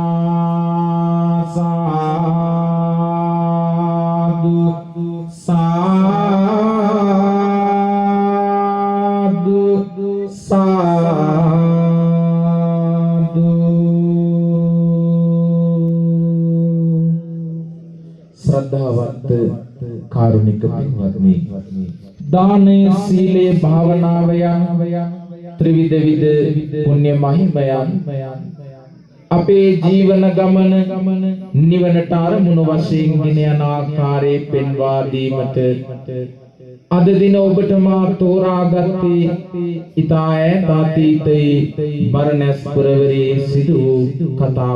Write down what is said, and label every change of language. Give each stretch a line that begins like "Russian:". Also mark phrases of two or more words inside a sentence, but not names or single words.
Sinhala: සාධු සාධු සාධු ශ්‍රද්ධාවන්ත කාරුණික පිංවතුනි දානේ සීලේ भावनावयන් ත්‍රිවිධ විද පුණ්‍ය මහිමයන් අපේ ජීවන ගමන නිවනට අරමුණු වශයෙන් ගෙන යන ආකාරයේ පෙන්වා දීමට අද දින ඔබට මා තෝරාගත්තේ ඊතා ඈත අතීතයේ බරණැස් පුරවරේ සිදු කතා